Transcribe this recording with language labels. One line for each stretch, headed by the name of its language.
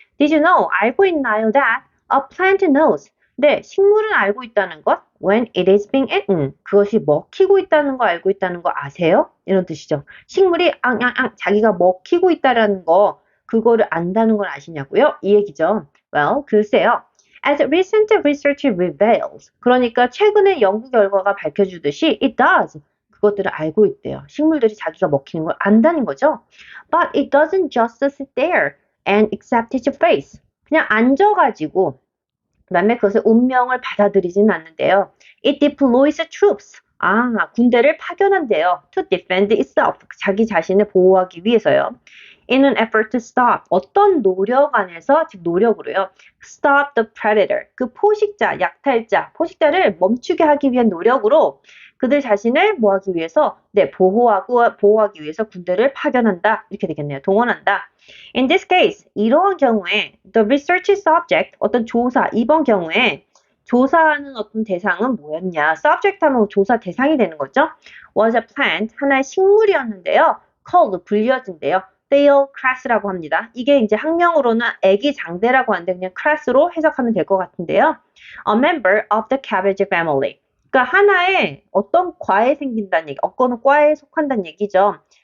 English: Did you know?
Korean: 알고 있나요?
English: That a plant knows.
Korean: 네, 식물은 알고 있다는 것.
English: When it is being eaten.
Korean: 그것이 먹히고 있다는 거 알고 있다는 거 아세요? 이런 뜻이죠. 식물이 자기가 먹히고 있다라는 거 그거를 안다는 걸 아시냐고요? 이 얘기죠. Well, 글쎄요.
English: As recent research reveals.
Korean: 그러니까 최근의 연구 결과가 밝혀주듯이
English: it does.
Korean: 그것들을 알고 있대요. 식물들이 자기가 먹히는 걸 안다는 거죠.
English: But it doesn't just sit there and accept its fate.
Korean: 그냥 앉아가지고 그 다음에 그것을 운명을 받아들이지는 않는데요.
English: It deploys troops.
Korean: 군대를 파견한대요.
English: To defend itself.
Korean: 자기 자신을 보호하기 위해서요.
English: In an effort to stop.
Korean: 어떤 노력 안에서, 즉 노력으로요.
English: Stop the predator.
Korean: 그 포식자, 약탈자, 포식자를 멈추게 하기 위한 노력으로 그들 자신을 뭐하기 위해서, 보호하기 위해서 군대를 파견한다. 이렇게 되겠네요. 동원한다.
English: In this case,
Korean: 이러한 경우에
English: the research subject,
Korean: 어떤 조사, 이번 경우에 조사하는 어떤 대상은 뭐였냐? subject 하면 조사 대상이 되는 거죠.
English: was a plant,
Korean: 하나의 식물이었는데요. called, 불려진대요. Theocrass라고 합니다. 이게 이제 학명으로는 애기 장대라고 하는데 그냥 crass로 해석하면 될 것 같은데요.
English: A member of the cabbage family.
Korean: 그러니까 하나의 어떤 과에 생긴다는 얘기, 어떤 과에 속한다는 얘기죠.